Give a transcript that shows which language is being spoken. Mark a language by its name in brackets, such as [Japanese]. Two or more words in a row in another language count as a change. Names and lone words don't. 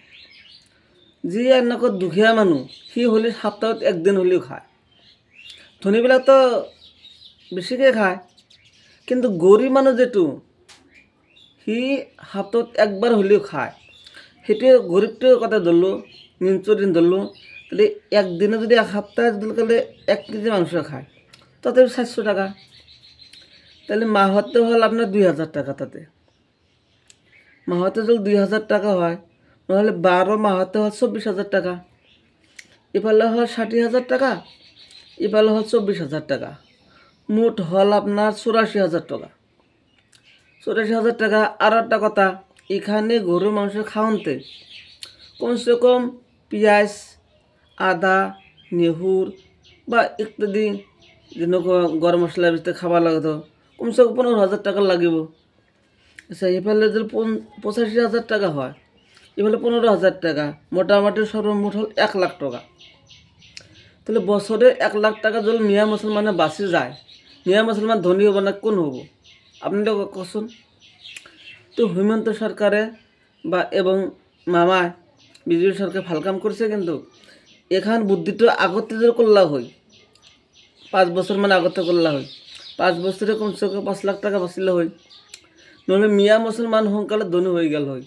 [Assamese] যি এনেকুৱা দুখীয়া মানুহ সি হ'লে সপ্তাহত একদিন হ'লেও খায়, ধনীবিলাকতো বেছিকৈ খায়, কিন্তু গৰীব মানুহ যিটো সি সপ্তাহত একবাৰ হ'লেও খায়। সেইটোৱে গৰীবটোৰ কথা ধৰিলোঁ, দিন ধৰিলোঁ, [Bangla] তাহলে একদিনে যদি এক সপ্তাহে যদি 1 কেজি মাংস খায়, তাতে 400 টাকা, তাহলে মাহতে হ'ল আপনার 2,000 টাকা। [Assamese] তাতে মাহতে যদি 2,000 টাকা হয়, নহ'লে 12 মাহতে হ'ল 24,000 টাকা। ইফালে হ'ল 60,000 টাকা, ইফালে হ'ল 24,000 টাকা, মুঠ হল আপনার 84,000 টাকা। 84,000 টাকা। [Bangla] আর একটা কথা, এখানে গরুর মাংস খাওয়াতে কমসে কম পেঁয়াজ, আদা, নেহুর বা ইত্যাদি যেনেকুৱা গরম মশলার ভিতরে খাবার লাগতো কমসে কম 15,000 টাকা লাগিব। আচ্ছা, এফালে যদি 85,000 টাকা হয়, এফালে 15,000 টাকা, মোটামুটি সর্বমোট হল 1 লাখ টাকা। তাহলে বছরে 1 লাখ টাকা যদি মিয়া মুসলমানে বাঁচি যায়, মিয়া মুসলমান ধনী হব না কোন হব? আপনি তো কচোন। তো হিমন্ত সরকারে বা এবং মামায় বিজেপি সরকার ভাল কাম করছে, কিন্তু এখান বুদ্ধিটা আগতে যদি করলা হয়, 5 বছর মানে আগতে করলা হয়, 5 বছরে কমসে কম 5 লাখ টাকা বাঁচিলে হয়, নহলে মিয়া মুসলমান সোনকালে ধনী হয়ে গেল হয়।